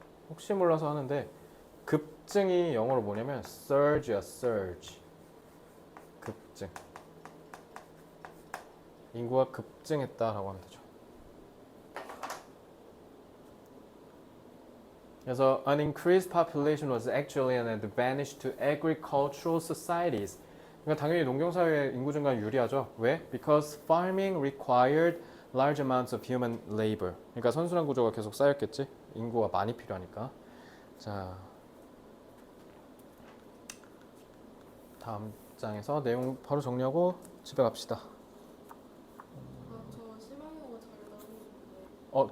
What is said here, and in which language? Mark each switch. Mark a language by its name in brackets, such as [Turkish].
[Korean] 혹시 몰라서 하는데 급증이 영어로 뭐냐면 surge야, surge. 급증. 인구가 급증했다라고 하면 되죠. [English] 그래서 an increased population was actually an advantage to agricultural societies. [Korean] 그러니까 당연히 농경사회의 인구 증가는 유리하죠. 왜? [English] Because farming required large amounts of human labor. [Korean] 그러니까 선순환 구조가 계속 쌓였겠지. 인구가 많이 필요하니까. 자, 다음 장에서 내용 바로 정리하고 집에 갑시다. 저 심화영어 잘 나오는데.